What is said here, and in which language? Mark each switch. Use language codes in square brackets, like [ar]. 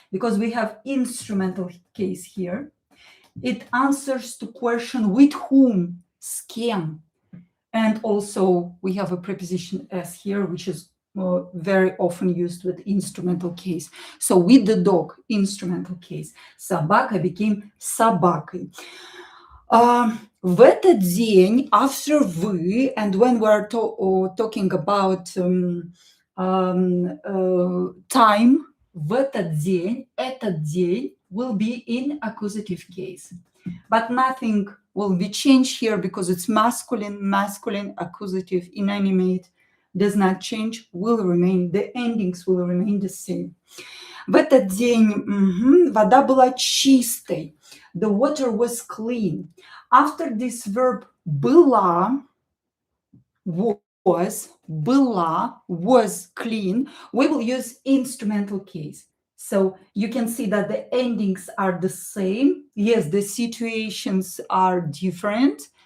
[en] Because we have instrumental case here. It answers to question with whom, [ru] с кем. [en] And also we have a preposition s here, which is very often used with instrumental case. So with the dog, instrumental case. [ru] Собака became собакой. В этот день, [en] after вы, and when we are talking about time, [ru] в этот день [en] will be in accusative case. But nothing will be changed here because it's masculine, accusative, inanimate, does not change, will remain, the endings will remain the same. [ru] В этот день вода была чистой. [en] The water was clean. After this verb была, was clean, we will use instrumental case. So you can see that the endings are the same. Yes, the situations are different.